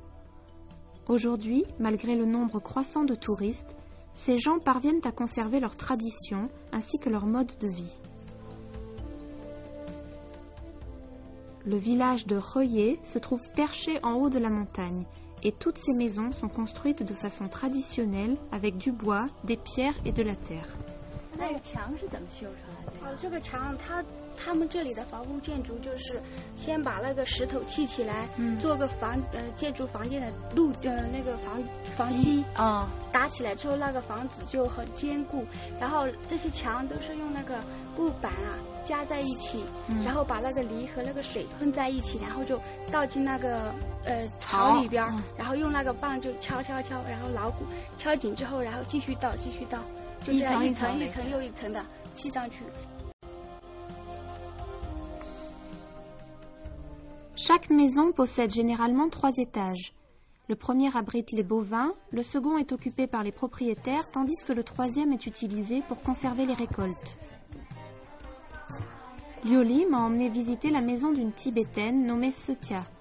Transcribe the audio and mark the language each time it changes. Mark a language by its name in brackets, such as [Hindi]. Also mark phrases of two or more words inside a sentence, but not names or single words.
[French] Aujourd'hui, malgré le nombre croissant de touristes, ces gens parviennent à conserver leurs traditions ainsi que leur mode de vie. Le village de Röye se trouve perché en haut de la montagne et toutes ces maisons sont construites de façon traditionnelle avec du bois, des pierres et de la terre. [Chinese] 那个墙是怎么修出来的？这个墙他们这里的房屋建筑就是先把那个石头砌起来，做个建筑房间的那个房基啊，打起来之后那个房子就很坚固，然后这些墙都是用那个木板啊加在一起，然后把那个泥和那个水混在一起，然后就倒进那个槽里边，然后用那个棒就敲，然后牢固敲紧之后，然后继续倒。就这样一层一层又一层的砌上去。 [French] Chaque maison possède généralement 3 étages. Le premier abrite les bovins, le second est occupé par les propriétaires, tandis que le troisième est utilisé pour conserver les récoltes. Lioli m'a emmené visiter la maison d'une Tibétaine nommée Setia.